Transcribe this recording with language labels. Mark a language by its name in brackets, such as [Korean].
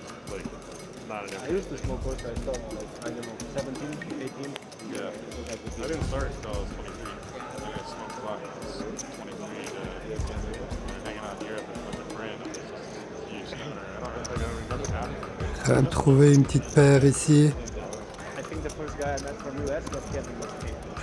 [English] Like, not an I used to smoke also. I stopped like, I don't know, 17, 18. Yeah. I didn't start until I was 23. I think I smoked a lot when I was 23 to hanging out in Europe with a friend. I was just a huge stoner. I don't really remember happening. [French] Quand même trouver une petite paire ici. [English] I think the first guy I met from US was Kevin Muscat.